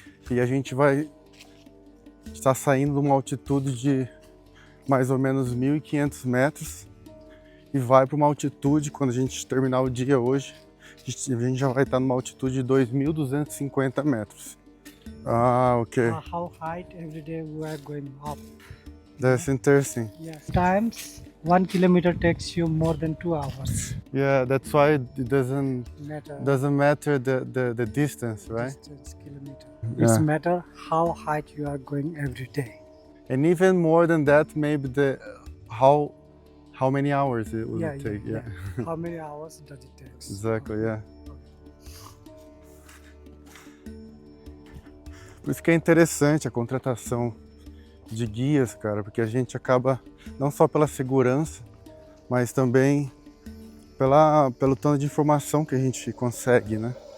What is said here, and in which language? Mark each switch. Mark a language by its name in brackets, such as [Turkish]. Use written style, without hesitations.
[Portuguese] E a gente vai estar saindo de uma altitude de mais ou menos 1.500 metros e vai para uma altitude, quando a gente terminar o dia hoje, a gente já vai estar numa altitude de 2.250 metros. Ah, ok. [English] How high every day we are going up. That's interesting. Yes. Times 1 kilometer takes you more than 2 hours. Yeah, that's why it doesn't matter the distance, right? Distance, kilometer. Yeah. It's matter how high you are going every day. And even more than that, maybe how many hours it will take. Yeah. How many hours does it take? Exactly, yeah. [Portuguese] Por isso que é interessante a contratação de guias, cara, porque a gente acaba, não só pela segurança, mas também pelo tanto de informação que a gente consegue, né?